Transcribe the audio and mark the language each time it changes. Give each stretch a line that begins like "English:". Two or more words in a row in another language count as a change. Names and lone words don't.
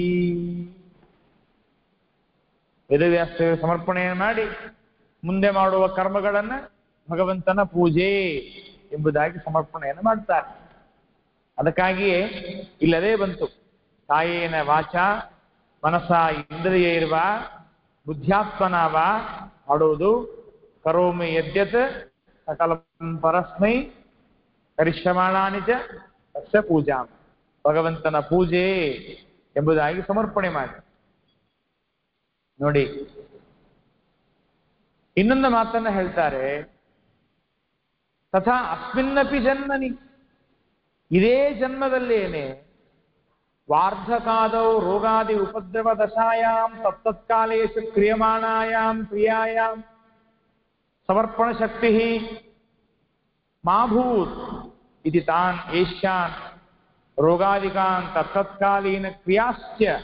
Kannada: ವೇದವ್ಯಾಸ ಸಮರ್ಪಣೆಯನ್ನು ಮಾಡಿ ಮುಂದೆ ಮಾಡುವ ಕರ್ಮಗಳನ್ನ ಭಗವಂತನ ಪೂಜೆ ಎಂಬುದಾಗಿ ಸಮರ್ಪಣೆಯನ್ನು ಮಾಡ್ತಾರೆ. ಅದಕ್ಕಾಗಿಯೇ ಇಲ್ಲದೇ ಬಂತು,
Sanskrit: ಕಾಯೇನ ವಾಚ ಮನಸ ಇಂದ್ರಿಯೈರ್ವ ಬುದ್ಧ್ಯಾತ್ಮನವ
Kannada: ಮಾಡುವುದು.
Sanskrit: ಕರೋಮಿ ಯದ್ಯತ್ ಸಕಲ ಪರಸ್ಮೈ ಕರಿಷ್ಯಮಾಣಾನಿ ಚ ತಸ್ಯ ಪೂಜಾ,
Kannada: ಭಗವಂತನ ಪೂಜೆ ಎಂಬುದಾಗಿ ಸಮರ್ಪಣೆ ಮಾಡಿ. ನೋಡಿ, ಇನ್ನೊಂದು ಮಾತನ್ನ ಹೇಳ್ತಾರೆ,
Sanskrit: ತಥಾ ಅಸ್ಮಿನ್ನಪಿ ಜನ್ಮನಿ,
Kannada: ಇದೇ ಜನ್ಮದಲ್ಲೇನೆ
Sanskrit: ವಾರ್ಧಕಾದೌ ರೋಗಾದಿ ಉಪದ್ರವ ದಶಾಯಾಂ ತತ್ತತ್ಕಾಲೇಷು ಕ್ರಿಯಮಾಣಾಯಾಂ ಕ್ರಿಯಾಯಾಂ ಸಮರ್ಪಣ ಶಕ್ತಿ ಮಾಭೂತ್ ಇತಿ ತಾನ್ ಏಷ್ಯಾನ್ ರೋಗಾದಿಕಾನ್ ತತ್ತತ್ಕಾಲೀನ ಕ್ರಿಯಾಶ್ಚ.